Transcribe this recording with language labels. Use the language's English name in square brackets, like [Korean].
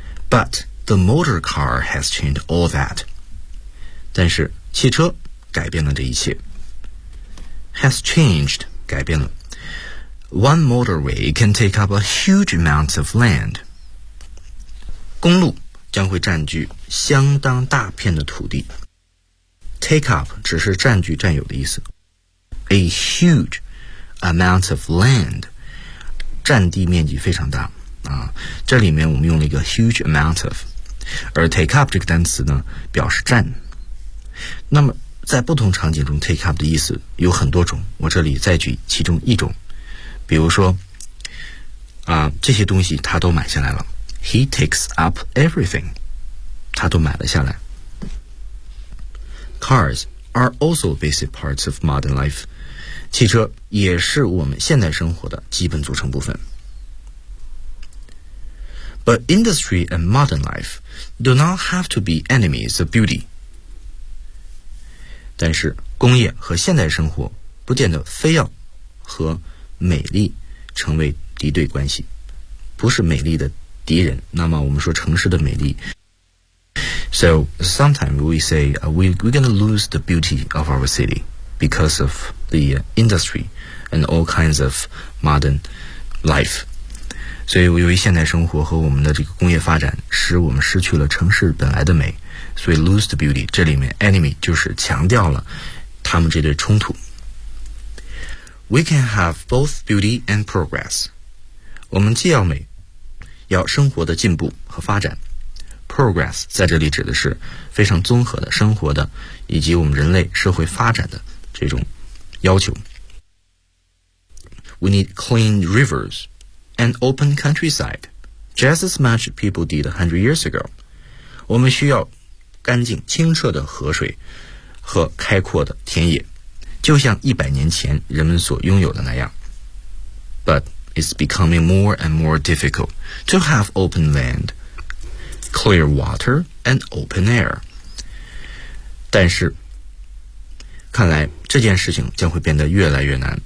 [English] But the motor car has changed all that. [Chinese] 但是汽车改变了这一切。 [English] Has changed [Chinese] 改变了。 [English] One motorway can take up a huge amount of land. [Chinese] 公路将会占据相当大片的土地。 [English] Take up [Chinese] 只是占据占有的意思。 [English] A huge amount of land [Chinese] 占地面积非常大啊。这里面我们用了一个 [English] huge amount of， [Chinese] 而 [English] take up [Chinese] 这个单词呢表示占。那么在不同场景中 [English] take up [Chinese] 的意思有很多种，我这里再举其中一种。比如说啊，这些东西他都买下来了。 [English] He takes up everything. [Chinese] 他都买了下来。 [English] Cars are also basic parts of modern life. [Chinese] 汽车也是我们现代生活的基本组成部分。 [English] But industry and modern life do not have to be enemies of beauty. [Chinese] 但是工业和现代生活不见得非要和美丽成为敌对关系，不是美丽的敌人。那么我们说城市的美丽。 [English] So sometimes we say we're going to lose the beauty of our city because of the industry and all kinds of modern life. [Chinese] 所以由于现代生活和我们的这个工业发展使我们失去了城市本来的美，所以 [English] lose the beauty [Chinese] 这里面 enemy 就是强调了他们这对冲突。 [English] We can have both beauty and progress. [Chinese] 我们既要美，要生活的进步和发展。 Progress 在这里指的是非常综合的生活的以及我们人类社会发展的这种要求。 [English] We need clean riversAn open countryside, just as much people did 100 years ago. [Chinese] 我们需要干净清澈的河水和开阔的田野，就像100年前人们所拥有的那样。 [English] But it's becoming more and more difficult to have open land, clear water, and open air. [Chinese] 但是，看来这件事情将会变得越来越难。